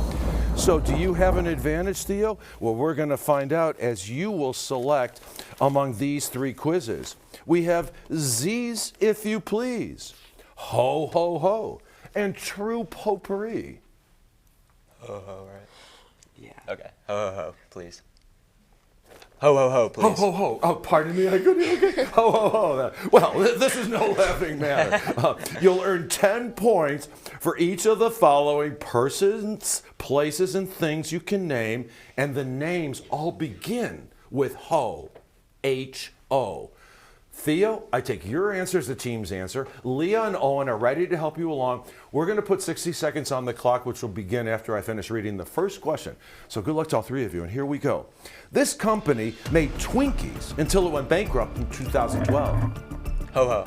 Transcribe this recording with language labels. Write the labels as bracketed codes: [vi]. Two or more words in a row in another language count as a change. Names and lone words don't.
[en] So do you have an advantage, Theo? Well, we're going to find out as you will select among these three quizzes. We have Z's If You Please, Ho Ho Ho, and True Potpourri. Ho ho, right? Yeah. Okay. Ho ho ho, please. Ho ho ho, please. Ho ho ho. Oh, pardon me. I couldn't. Okay. Ho ho ho. Well, this is no laughing matter. You'll earn 10 points for each of the following persons, places, and things you can name, and the names all begin with ho. H-O. Theo, I take your answer as the team's answer. Leah and Owen are ready to help you along. We're going to put 60 seconds on the clock, which will begin after I finish reading the first question. So good luck to all three of you, and here we go. This company made Twinkies until it went bankrupt in 2012. Ho ho.